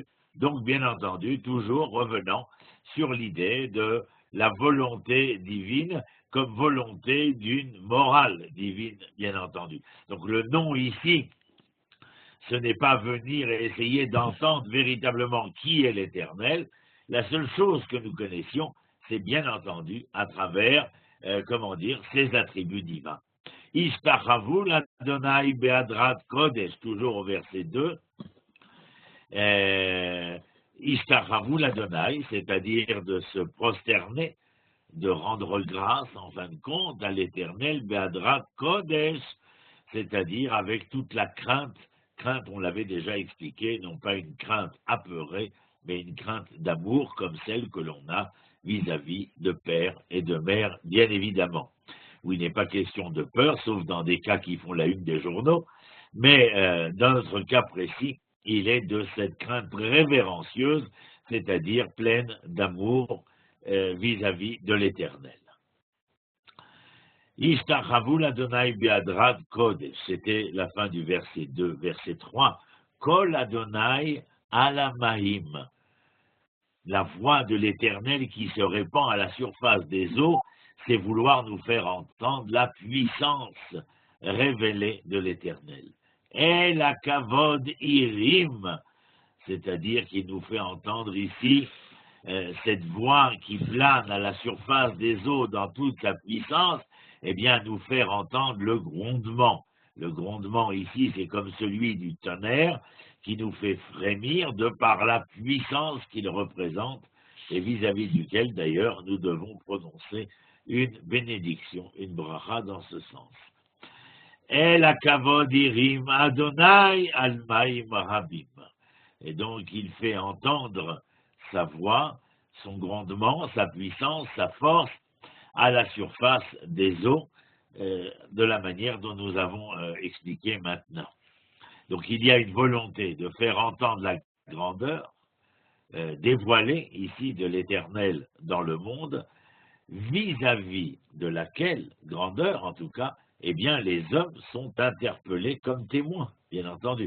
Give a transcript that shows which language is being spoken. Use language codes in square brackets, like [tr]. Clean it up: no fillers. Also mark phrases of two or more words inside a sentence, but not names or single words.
[fr] Donc, bien entendu, toujours revenant sur l'idée de la volonté divine comme volonté d'une morale divine, bien entendu. Donc, le nom ici, ce n'est pas venir et essayer d'entendre véritablement qui est l'Éternel. La seule chose que nous connaissions, c'est bien entendu à travers ses attributs divins. [he] השתחוו לה' בהדרת קדש, [fr] toujours au verset 2. [he] השתחוו לה, [fr] c'est-à-dire de se prosterner, de rendre grâce, en fin de compte, à l'Éternel [he] בהדרת קדש, [fr] c'est-à-dire avec toute la crainte, on l'avait déjà expliqué, non pas une crainte apeurée, mais une crainte d'amour comme celle que l'on a vis-à-vis de père et de mère, bien évidemment, où il n'est pas question de peur, sauf dans des cas qui font la une des journaux, mais dans notre cas précis, il est de cette crainte révérencieuse, c'est-à-dire pleine d'amour vis-à-vis de l'Éternel. [he] השתחוו לה' בהדרת קדש, [fr] c'était la fin du verset 2, verset 3. [he] קול ה' על המים, [fr] la voix de l'Éternel qui se répand à la surface des eaux, c'est vouloir nous faire entendre la puissance révélée de l'Éternel. Et la [he] כבוד הרעים, [fr] c'est-à-dire qu'il nous fait entendre ici cette voix qui plane à la surface des eaux dans toute sa puissance, eh bien, nous faire entendre le grondement. Le grondement ici, c'est comme celui du tonnerre qui nous fait frémir de par la puissance qu'il représente et vis-à-vis duquel, d'ailleurs, nous devons prononcer une bénédiction, une bracha dans ce sens. [he] אל הכבוד הרעים ה' על מים רבים. [fr] Et donc, il fait entendre sa voix, son grondement, sa puissance, sa force, à la surface des eaux, de la manière dont nous avons expliqué maintenant. Donc il y a une volonté de faire entendre la grandeur, dévoilée ici de l'Éternel dans le monde, vis-à-vis de laquelle, grandeur en tout cas, eh bien les hommes sont interpellés comme témoins, bien entendu.